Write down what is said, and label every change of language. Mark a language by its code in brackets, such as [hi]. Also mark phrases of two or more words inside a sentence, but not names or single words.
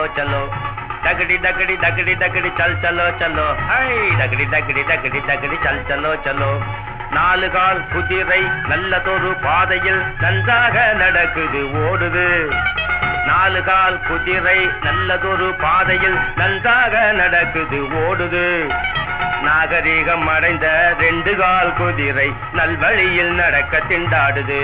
[hi] चलो, दगड़ी दगड़ी दगड़ी दगड़ी चल चलो चलो, हाय दगड़ी दगड़ी दगड़ी दगड़ी चल चलो चलो. [ta] நாலு கால் குதிரை நல்லதொரு பாதையில் நன்றாக நடக்குது ஓடுது. நாலு கால் குதிரை நல்லதொரு பாதையில் நன்றாக நடக்குது ஓடுது. நாகரீகம் அடைந்த ரெண்டு கால் குதிரை நல்வழியில் நடக்க திண்டாடுது.